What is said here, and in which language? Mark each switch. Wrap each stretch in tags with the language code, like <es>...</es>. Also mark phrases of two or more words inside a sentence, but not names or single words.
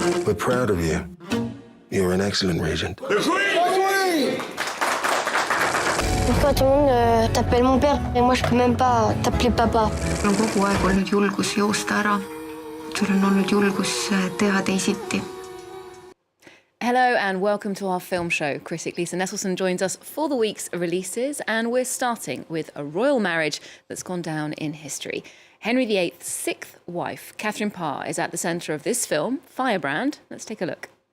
<en>We're proud of you. You're an excellent regent.</en> <fr>Pourquoi tout le monde t'appelle mon père et moi je peux même pas t'appeler papa?</fr> <et>Sul on kogu aeg olnud julgus joosta ära. Sul on olnud julgus teha teisiti.</et> <en>Hello and welcome to our film show. Critic Lisa Nesselson joins us for the week's releases, and we're starting with a royal marriage that's gone down in history. Henry VIII's sixth wife, Catherine Parr, is at the centre of this film, Firebrand. Let's take a look.</en>